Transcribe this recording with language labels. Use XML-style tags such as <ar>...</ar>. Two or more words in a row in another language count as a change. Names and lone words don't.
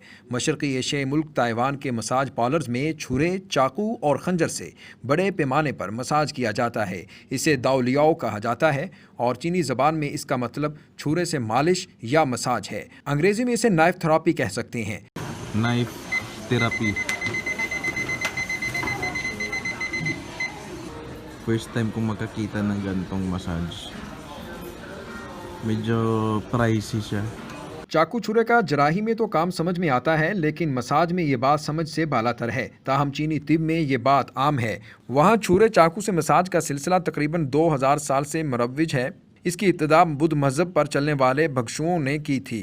<ur>مشرقی ایشیائی ملک تائیوان کے مساج پارلرز میں چھرے، چاقو اور خنجر سے بڑے پیمانے پر مساج کیا جاتا ہے. اسے داؤلیاؤ کہا جاتا ہے اور چینی زبان میں اس کا مطلب چھرے سے مالش یا مساج ہے. انگریزی میں اسے</ur> <en>knife therapy</en> <ur>کہہ سکتے ہیں.</ur> <en>Knife therapy. First time</en> <tl>kong makakita ng ganitong massage. Medyo pricey siya.</tl> <ur>چاقو چھرے کا جراحی میں تو کام سمجھ میں آتا ہے، لیکن مساج میں یہ بات سمجھ سے بالاتر ہے. تاہم چینی طب میں یہ بات عام ہے۔ وہاں چھرے چاقو سے مساج کا سلسلہ تقریباً 2000 سال سے مروج ہے. اس کی ابتدا بدھ مذہب پر چلنے والے بھکشوؤں نے کی تھی.</ur>